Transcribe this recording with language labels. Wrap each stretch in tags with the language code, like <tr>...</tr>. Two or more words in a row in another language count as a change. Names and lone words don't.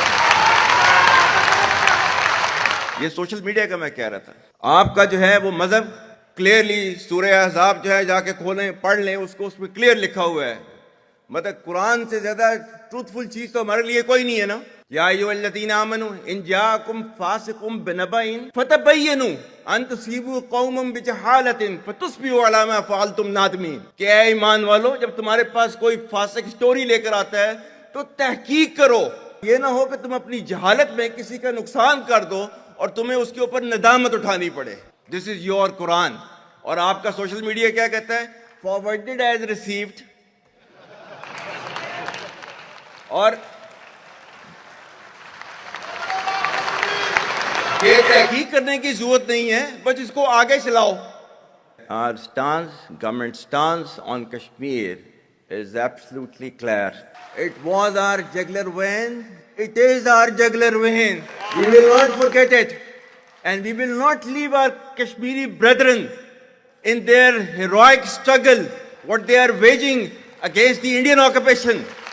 <hi>ये</hi> <en>social media</en> <hi>का मैं कह रहा था, आपका जो है वो मजहब क्लियरली सूरह अहज़ाब जो है जाके खोलें पढ़ लें, उसको उसमें क्लियर लिखा हुआ है. मतलब कुरान से ज्यादा ट्रूथफुल चीज तो हमारे लिए कोई नहीं है ना.</hi> <ar>يا أيها الذين آمنوا إن جاءكم فاسق بنبإ فتبينوا أن تصيبوا قوما بجهالة فتصبحوا على ما فعلتم نادمين.</ar> <hi>क्या ईमान वालो, जब तुम्हारे पास कोई फासिक स्टोरी लेकर आता है तो तहकीक करो. ये ना हो कि तुम अपनी जहालत में किसी का नुकसान कर दो और तुम्हें उसके ऊपर नदामत उठानी पड़े.</hi> <en>This is your Quran.</en> <hi>और आपका</hi> <en>social media</en> <hi>क्या कहता है?</hi> <en>Forwarded as received.</en> <hi>और ये तहकीक करने की जरूरत नहीं है, बस इसको आगे चलाओ.</hi> <en>Our stance, government stance on Kashmir is absolutely clear. It was our jugular vein. It is our jugular vein. We will not forget it, and we will not leave our Kashmiri brethren in their heroic struggle, what they are waging against the Indian occupation.</en>